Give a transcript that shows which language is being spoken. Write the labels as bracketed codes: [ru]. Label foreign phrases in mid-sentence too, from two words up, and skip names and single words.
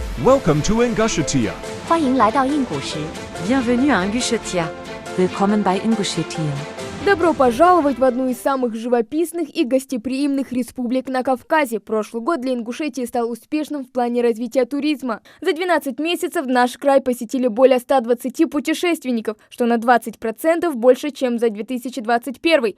[en] Welcome to Ingushetia. [zh] 欢迎来到印古时。 [fr] Bienvenue à Ingushetia. [de] Willkommen bei Ingushetia. [ru] Добро пожаловать в одну из самых живописных и гостеприимных республик на Кавказе. Прошлый год для Ингушетии стал успешным в плане развития туризма. За 12 месяцев наш край посетили более 120 путешественников, что на 20% больше, чем за 2021.